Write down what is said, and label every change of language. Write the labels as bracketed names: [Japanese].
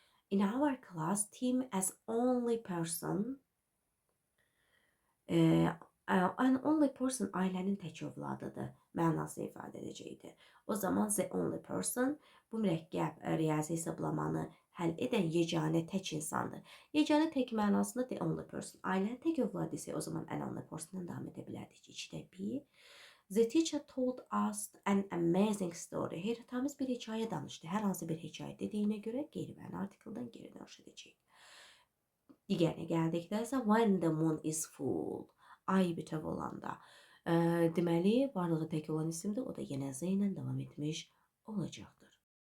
[English] In our class, Tim as only person, an only person [Azerbaijani] ailənin tək övladıdır. Mənası ifadə edəcəkdir. O zaman the only person bu mürəkkəb riyazi hesablamanı həll edən yeganə tək insandır. Yeganə tək mənasında the only person. Ailənin tək övladı isə o zaman an only persondan davam edə bilərdik. 2-də 1. [English] The teacher told us an amazing story. [Azerbaijani] Heyrətamiz bir hekayə danışdı. Hər hansı bir hekayə dediyinə görə qeyri-məna artikeldən geri dönüş edəcəyik. Digərinə gəldikdə isə [English] when the moon is full. [Azerbaijani] Ay bütöv olanda. Deməli, varlığı tək olan isimdir. O da yenə Z ilə davam etmiş olacaqdır.